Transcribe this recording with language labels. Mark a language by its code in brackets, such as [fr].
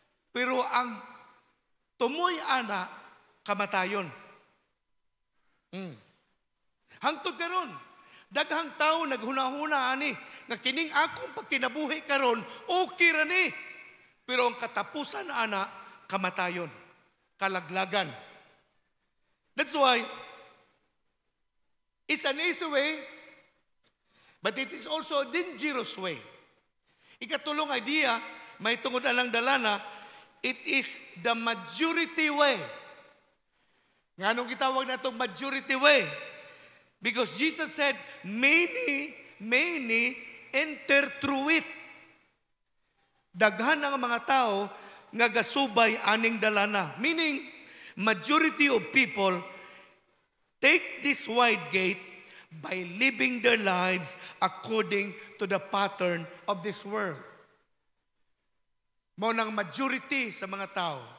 [ceb] Pero ang tumoy ana, kamatayon. Hangtod karon, daghang tao naghuna-huna ani, nga kining akong pagkinabuhi karon, okay ra ni. Pero ang katapusan ana, kamatayon, kalaglagan. [en] That's why, it's an easy way, but it is also a dangerous way. [ceb] Ikatulong idea, may tungod alang dalana, [en] it is the majority way. [ceb] Nga nung gitawag na itong majority way? [en] Because Jesus said, many enter through it. [ceb] Daghan ang mga tao nga gasubay aning dalana. [en] Meaning, majority of people take this wide gate by living their lives according to the pattern of this world. [ceb] Mao nang majority sa mga tao.